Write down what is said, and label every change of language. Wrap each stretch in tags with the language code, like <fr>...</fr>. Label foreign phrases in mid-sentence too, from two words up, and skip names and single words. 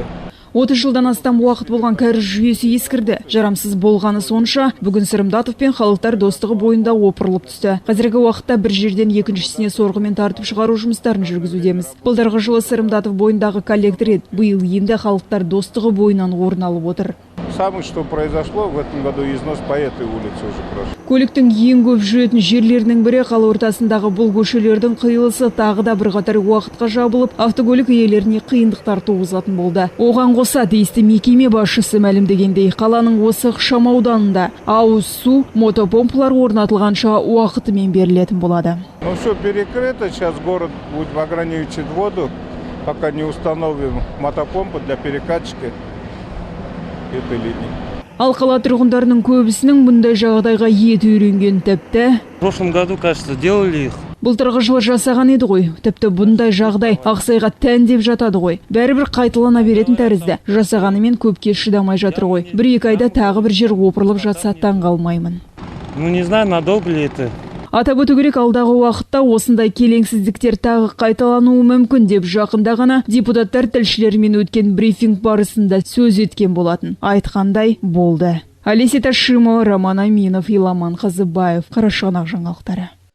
<kk>30 жылдан астам уақыт болған кәріз жүйесі ескірді. Жарамсыз болғаны сонша, бүгін Сырымдатов пен халықтар достығы бойында опырылып түсті. Қазіргі уақытта бір жерден екіншісіне сорғымен тартып шығару жұмыстарын жүргізудеміз. Былтырғы жылы Сырымдатов бойындағы коллектор еді. Биыл енді халықтар достығы бойынан орын алып отыр.</kk> <ru>Самое, что произошло в этом году, износ по этой улице уже прошел.</ru> <kk>Көліктің ең көп жүретін жерлерінің бірі қала ортасындағы бұл көшелердің қиылысы тағы да бірқатар уақытқа жабылып, автокөлік иелеріне қиындықтар туғызатын болды. Оған қоса тиісті мекеме басшысы мәлімдегендей, қаланың осы ықшам ауданында ауыз су, мотопомпалар орнатылғанша уақытымен берілетін болады.</kk> <ru>Ну все перекрыто, сейчас город будет ограничивать воду, пока не установим мотопомпу для перекачки этой линии.</ru> <kk>Ал қала тұрғындарының көбісінің бұндай жағдайға ет үйренген. Тіпті</kk> <ru>В прошлом году, кажется, делали их.</ru> <kk>былтырғы жылы жасаған еді ғой. Тіпті бұндай жағдай Ақсайға тән деп жатады ғой. Бәрібір қайталана беретін тәрізді. Жасағанымен көпке шыдамай жатыр ғой. Бір-екі айда тағы бір жер опырылып жатса таң қалмаймын.</kk> <ru>Ну, не знаю, надолго ли это.</ru> <kk>Атап өту керек, алдағы уақытта осындай келеңсіздіктер тағы қайталануы мүмкін деп жақында ғана депутаттар тілшілермен өткен брифинг барысында сөз еткен болатын. Айтқандай болды. Олеся Ташимова, Роман Аминов, Иламан Қазыбаев, Қарашығанақ жаңалықтары.</kk>